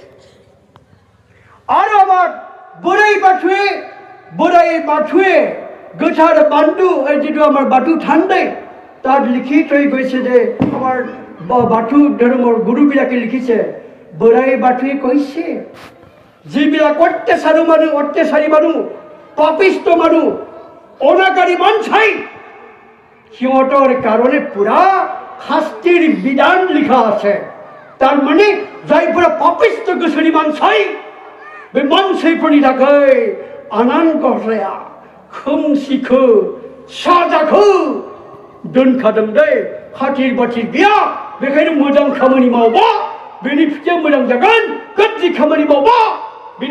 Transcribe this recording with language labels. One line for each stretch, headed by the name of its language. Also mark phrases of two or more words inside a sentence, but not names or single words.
Assamese: আৰু আমাৰ বুঢ়াই বাথুৱে গোথাৰ বান্ধু যিটো আমাৰ বাথৌ থান তাত লিখি থৈ গৈছে যে আমাৰ বাথৌ ধৰ্মৰ গুৰুবিলাকে লিখিছে বুঢ়াই বাথুৱে কৈছে যিবিলাক অত্যাচাৰী মানুহ পাপিষ্ট মানুহ অনাকাৰী মানচাই সিহঁতৰ কাৰণে পুৰা শাস্তিৰ বিধান লিখা আছে তাৰ মানে
Bodo: जायफोरा पापिष्ट गोसोनि मानसि बे मानसिफोरनि थाखाय आनान गसाइया खोमसिखौ साजाखौ दोनखादों दै खाथिर बाथिर गैया बेखायनो मोजां खामानि मावबा बेनि फिथाइया मोजां जागोन गाज्रि खामानि मावबा बेनि